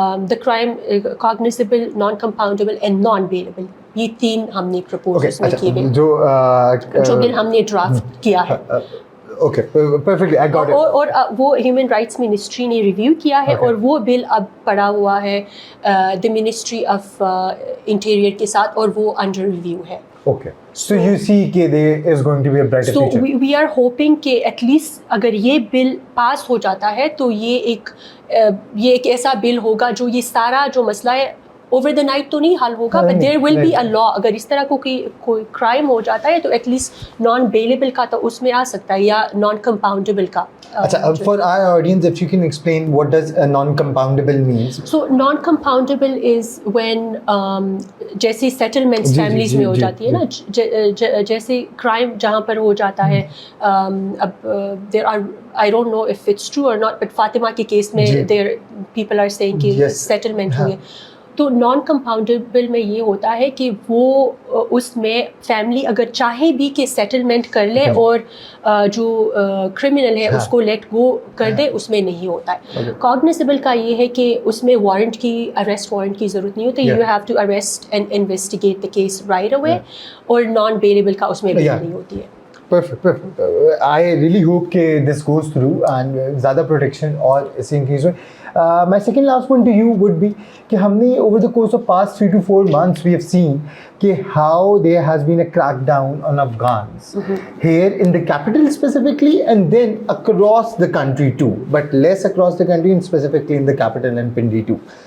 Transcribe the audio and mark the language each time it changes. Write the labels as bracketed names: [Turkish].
[English] the crime cognizable, non compoundable and non bailable, [Urdu] یہ 3 ہم نے پرپوز اس میں کیے ہوئے جو بل ہم نے ڈرافٹ کیا ہے. [English] Okay, perfectly, I got it. [Urdu] اور وہ ہیومن رائٹس منسٹری نے ریویو کیا ہے, اور وہ بل اب پڑا ہوا ہے دی منسٹری آف انٹیریئر کے ساتھ, اور وہ انڈر ریویو ہے. [English] Okay, so you see کہ there is going to be a brighter future. So we are hoping [Urdu] کہ ایٹ لیسٹ اگر یہ بل پاس ہو جاتا ہے تو یہ ایک ایسا بل ہوگا جو یہ سارا جو مسئلہ ہے اوور دا نائٹ تو نہیں حل ہوگا, [English] But there will be a law. [Urdu] اگر اس طرح کو کوئی کرائم ہو جاتا ہے تو ایٹ لیسٹ نان بیلیبل کا تو اس میں آ سکتا ہے, یا نان کمپاؤنڈیبل کا. [English] اچھا, for our audience if you can explain what does non compoundable means. So non compoundable is when [Urdu] جیسے سیٹلمنٹس فیملیز میں ہو جاتی ہے نا, جیسے کرائم جہاں پر ہو جاتا ہے, اب [English] there are I don't know if it's true اور not, [Urdu] بٹ فاطمہ کے کیس میں [English] there people are seeing [Urdu] کہ سیٹلمنٹ ہوئی ہے. تو نان کمپاؤنڈیبل میں یہ ہوتا ہے کہ وہ اس میں فیملی اگر چاہے بھی کہ سیٹلمنٹ کر لے اور جو کرمنل ہے اس کو لیٹ گو کر دے, اس میں نہیں ہوتا ہے. کاگنیسیبل کا یہ ہے کہ اس میں وارنٹ کی, اریسٹ وارنٹ کی ضرورت نہیں ہوتی, [English] you have to arrest and investigate the case right away, [Urdu] اور نان بیلیبل کا اس میں بھی نہیں ہوتی ہے. [English] Perfect. I really hope کہ this goes through and زیادہ protection [Urdu] اور اس سے [English] increase ہوئے. My second last point to you would be [Urdu] کہ ہم نے [English] over the course of past 3 to 4 months we have seen کہ how there has been a crackdown on Afghans here in the capital specifically and then across the country too, but less across the country and specifically in the capital and Pindi too.